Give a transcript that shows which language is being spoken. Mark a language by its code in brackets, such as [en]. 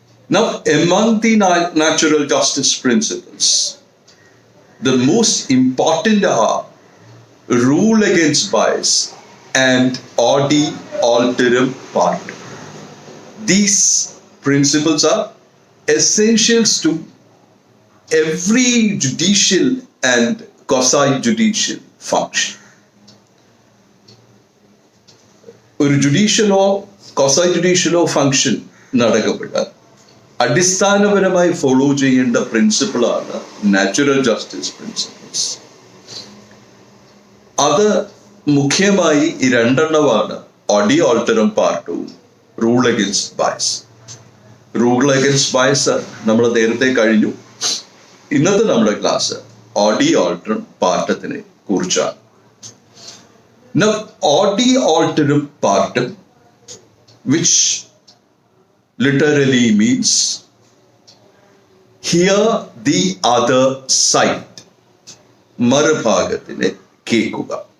[en] Now, among the natural justice principles, the most important are rule against bias and Audi Alteram partem. These principles are essentials to every judicial and quasi-judicial function. [ml] ഒരു ജുഡീഷ്യലോ ക്വസി-ജുഡീഷ്യലോ function നടക്കപ്പെട്ടാൽ അടിസ്ഥാനപരമായി follow ചെയ്യേണ്ട പ്രിൻസിപ്പിളാണ് natural justice principles. അത് മുഖ്യമായി ഈ രണ്ടെണ്ണമാണ് Audi ഓൾട്ടറം പാർട്ടും rule against bias. Rule against bias നമ്മൾ നേരത്തെ കഴിഞ്ഞു. ഇന്നത്തെ നമ്മുടെ ക്ലാസ് ഓഡി ഓൾട്ടറം പാർട്ടത്തിനെ കുറിച്ചാണ്. [en] Now, Audi Alteram partem, which literally means hear the other side, [ml] മറുഭാഗത്തിനെ കേൾക്കുക.